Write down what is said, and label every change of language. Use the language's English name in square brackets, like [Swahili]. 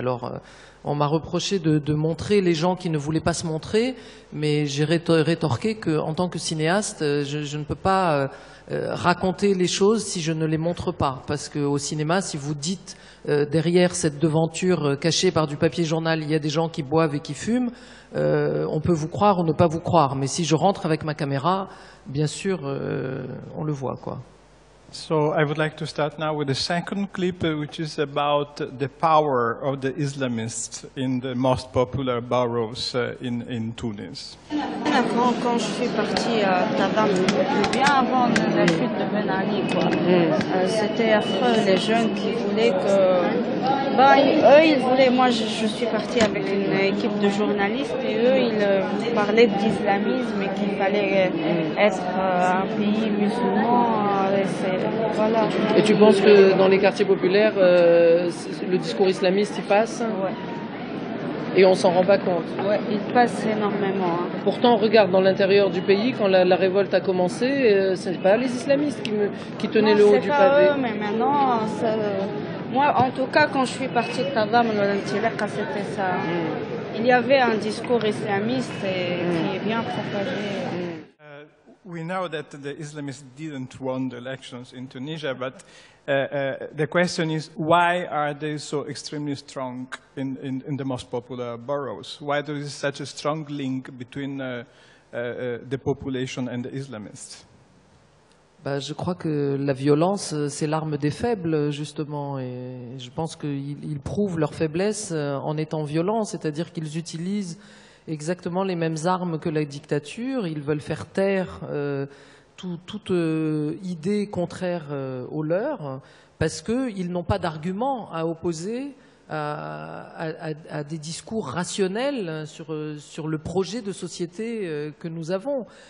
[French] Alors on m'a reproché de montrer les gens qui ne voulaient pas se montrer, mais j'ai rétorqué qu'en tant que cinéaste, je ne peux pas raconter les choses si je ne les montre pas. Parce qu'au cinéma, si vous dites derrière cette devanture cachée par du papier journal, il y a des gens qui boivent et qui fument, on peut vous croire ou ne pas vous croire. Mais si je rentre avec ma caméra, bien sûr, on le voit, quoi. [English] So I would like to start now with the second clip, which is about the power of the Islamists in the most popular boroughs in Tunis. [French] Quand je suis partie à Tadam, bien avant la chute de Ben Ali, c'était affreux, les jeunes qui voulaient que... eux, ils voulaient... Moi, je suis partie avec une équipe de journalistes et eux, ils parlaient d'islamisme et qu'il fallait être un pays musulman. Voilà. Et tu penses que dans les quartiers populaires, le discours islamiste, il passe? Ouais. Et on s'en rend pas compte? Ouais, il passe énormément. Hein. Pourtant, regarde, dans l'intérieur du pays, quand la révolte a commencé, ce n'est pas les islamistes qui tenaient le haut du pavé. Eux, mais maintenant, moi, en tout cas, quand je suis partie de Tadam, c'était ça. Il y avait un discours islamiste qui est bien propagé. [English] We know that the Islamists didn't win the elections in Tunisia, but the question is, why are they so extremely strong in the most popular boroughs? Why there is such a strong link between the population and the Islamists? [French] Je crois que la violence, c'est l'arme des faibles, justement. Et je pense qu'ils prouvent leur faiblesse en étant violents, c'est-à-dire qu'ils utilisent exactement les mêmes armes que la dictature. Ils veulent faire taire toute idée contraire aux leurs, parce qu'ils n'ont pas d'arguments à opposer à des discours rationnels sur le projet de société que nous avons.